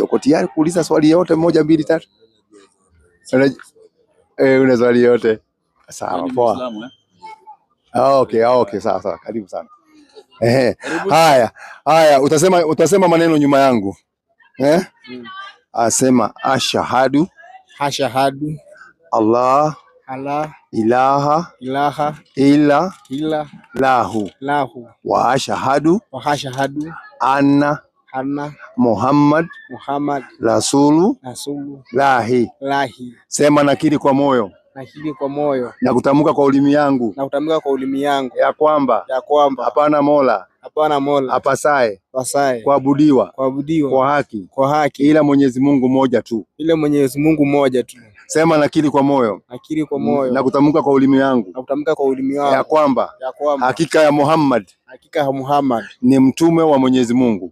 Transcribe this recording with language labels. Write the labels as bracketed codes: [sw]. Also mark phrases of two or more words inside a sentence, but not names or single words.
[sw] Uko tayari kuuliza swali yote 1 2 3? Una swali yote? Sawa, poa. Okay, sawa. Karibu sana. Haya, utasema maneno nyuma yangu. [ar] Asema أشهد الله إله إلا له وأشهد أن محمد رسول الله. [sw] Sema nakiri kwa moyo na kutamka kwa ulimi yangu ya kwamba hapana mola apasaye kuabudiwa kwa haki ila Mwenyezi Mungu mmoja tu. Sema nakiri kwa moyo na kutamka kwa ulimi yangu ya kwamba hakika ya Muhammad ni mtume wa Mwenyezi Mungu.